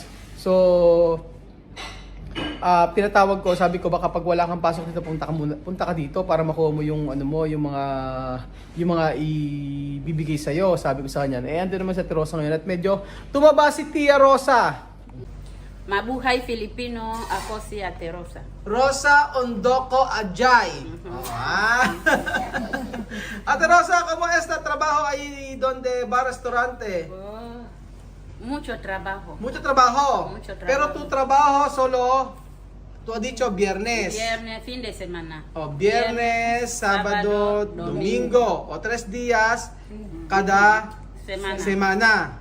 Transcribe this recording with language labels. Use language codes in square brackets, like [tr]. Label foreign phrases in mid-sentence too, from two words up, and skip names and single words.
[tl] So pinatawag ko, sabi ko baka pag wala kang pasok dito, punta ka dito para makuha mo yung yung mga ibibigay sa iyo, sabi ko sa kanya. Ando naman sa Ate Rosa ngayon at medyo tumaba si Tia Rosa. Mabuhay Filipino, ako si Ate Rosa. Rosa Ondoco Ajay. [es] Ate Rosa, ¿cómo está trabajo ahí donde bar-restaurante? Oh, mucho trabajo. Mucho trabajo. Mucho trabajo. Pero tu trabajo solo, tú has dicho viernes. Viernes, fin de semana. Viernes, sábado, domingo. O 3 días cada semana.